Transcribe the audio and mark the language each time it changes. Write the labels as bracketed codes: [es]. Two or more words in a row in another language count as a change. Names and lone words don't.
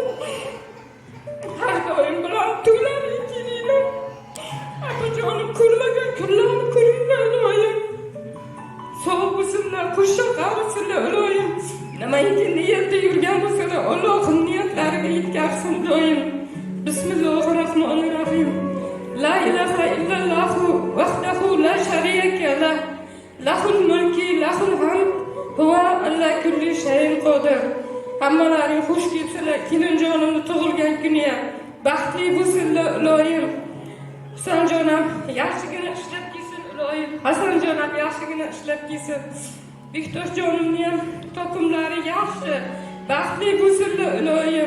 [uz] Har doim bilan to'ylarga kelinglar. Apajonim ko'rmagan kunlarni ko'ringlar, iloyim. Sog' bo'lsinlar, qo'shiq qarisinlar, iloyim. Nimaiki niyatda yurgan bo'lsalar, Allohim niyatlariga yetkazsin, iloyim. [ar] بسم الله الرحمن الرحيم. لا إله إلا الله وحده لا شريك له. له الملك له الحمد هو على كل شيء قدير. [uz] Hammalaring xush kelsinlar, kelinjonimni tug'ilgan kuniga. Baxtli bo'lsinlar, iloyim. Husanjonam yaxshigina ishlab kelsin, iloyim. Hasanjonam yaxshigina ishlab kelsin. Bektoshjonimni ham topimlari yaxshi, baxtli bo'lsinlar, iloyim.